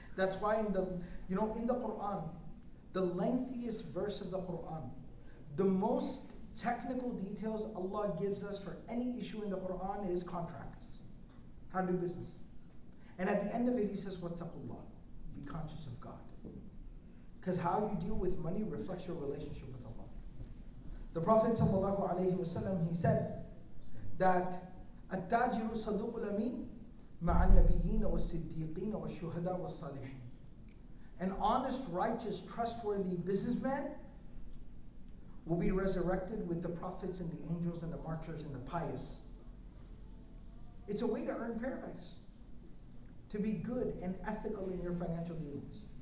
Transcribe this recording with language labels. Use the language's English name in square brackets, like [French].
[English] That's why in the Quran, the lengthiest verse of the Quran, the most technical details Allah gives us for any issue in the Quran is contracts, how to do business. And at the end of it, he says, "Wattaqullah," be conscious of God. Because how you deal with money reflects your relationship with Allah. The Prophet ﷺ, he said that [Arabic] التاجر الصدوق الأمين مع النبيين والصديقين والشهداء والصالحين. [English] An honest, righteous, trustworthy businessman will be resurrected with the prophets and the angels and the martyrs and the pious. It's a way to earn paradise, to be good and ethical in your financial dealings.